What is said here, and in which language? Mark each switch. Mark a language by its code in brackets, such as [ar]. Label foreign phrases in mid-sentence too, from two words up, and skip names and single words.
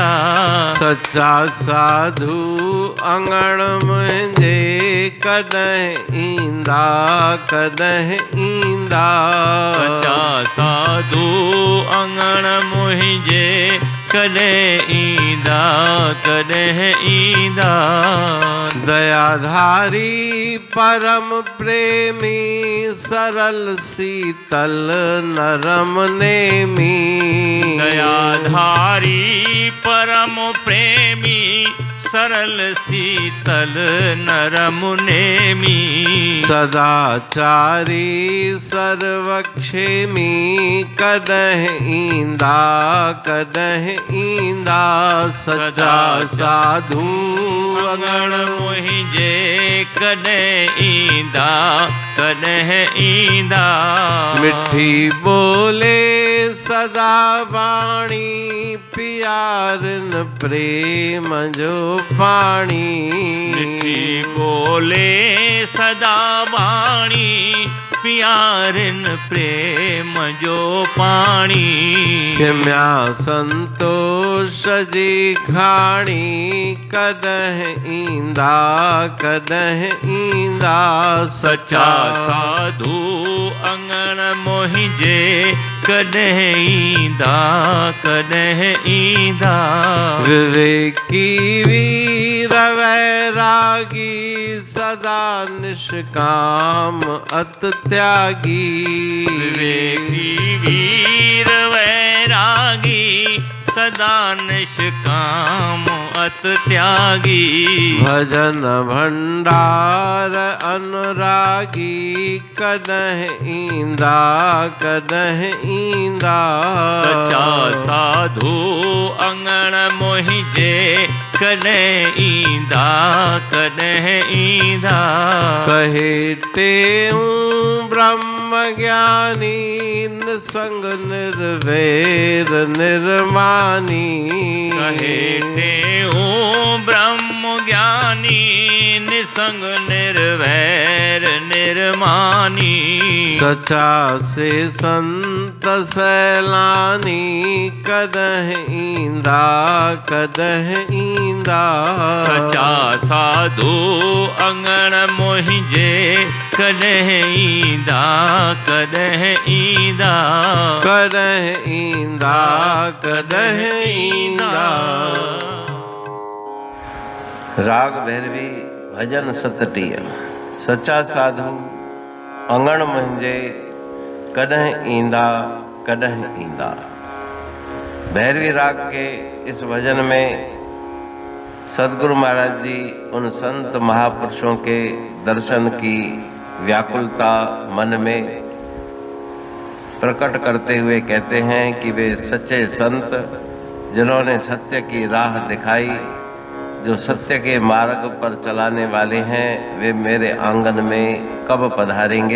[sd] सच्चा साधु अंगण मुंहिंजे कॾहिं ईंदा कॾहिं ईंदा। सच्चा साधु अंगण मुंहिंजे कॾहिं ईंदा कॾहिं ईंदा। दयाधारी परम प्रेमी सरल शीतल नरम नेमी। दयाधारी परम प्रेमी सरल शीतल नरम नेमी। सदाचारी सर्वक्षेमी कॾहिं ईंदा कॾहिं ईंदा। सच्चा साधु अंगण मुंहिंजे कॾहिं ईंदा कॾहिं ईंदा। मिठी बोले सदा वाणी पियारन प्रेम जो पाणी। मिठी बोले सदा वाणी पियारन प्रेम जो पाणी। क्षम्या संतोष जी खाणी कॾहिं ईंदा कॾहिं ईंदा। सच्चा साधु अंगण मुंहिंजे कॾहिं ईंदा कॾहिं ईंदा। विवेकी वीर वैरागी सदा निष्काम अत त्यागी। विवेकी वीर वैरागी सदा निष्काम अत त्यागी। भजन भंडार अनुरागी कॾहिं ईंदा कॾहिं ईंदा। सच्चा साधु अंगण मुंहिंजे कॾहिं ईंदा कॾहिं ईंदा। कहे टेऊं ब्रह्म ज्ञानी निसंग निर्वैर निर्मानी। कहे टेऊं ब्रह्म ज्ञानी निसंग निर्वैर निर्मानी। सचा से संत सैलानी कॾहिं ईंदा कॾहिं ईंदा। सचा साधु अंगण मुंहिंजे कॾहिं ईंदा कॾहिं ईंदा। कॾहिं ईंदा कॾहिं ईंदा। राग भैरवी भजन सतटीह सच्चा साधु अंगण मुंहिंजे कॾहिं ईंदा कॾहिं ईंदा। [hi] भैरवी राग के इस भजन में सदगुरु महाराज जी उन संत महापुरुषों के दर्शन की व्याकुलता मन में प्रकट करते हुए कहते हैं कि वे सच्चे संत जिन्होंने सत्य की राह दिखाई, जो सत्य के मार्ग पर चलाने वाले हैं, वे मेरे आंगन में कब पधारेंगे।